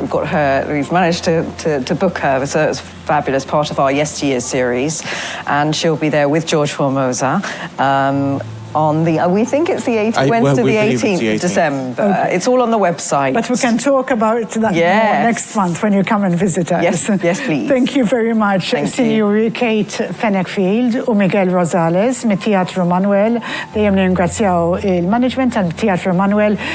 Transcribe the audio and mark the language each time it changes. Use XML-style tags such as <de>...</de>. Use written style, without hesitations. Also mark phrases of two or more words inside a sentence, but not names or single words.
<en>We've got her, we've managed to book her. It's a fabulous part of our Yesteryear series, and she'll be there with George Formosa. On the, we think it's the 18th, Wednesday the 18th of December. Okay. It's all on the website. But we can talk about that more next month when you come and visit us. Yes, please. Thank you very much,</en> <mt>Signori Kate Fenneckfield u Miguel Rosales mit Teatru Manoel. Dejjem ningrazzjaw il-management tal-Teatru Manoel.</mt>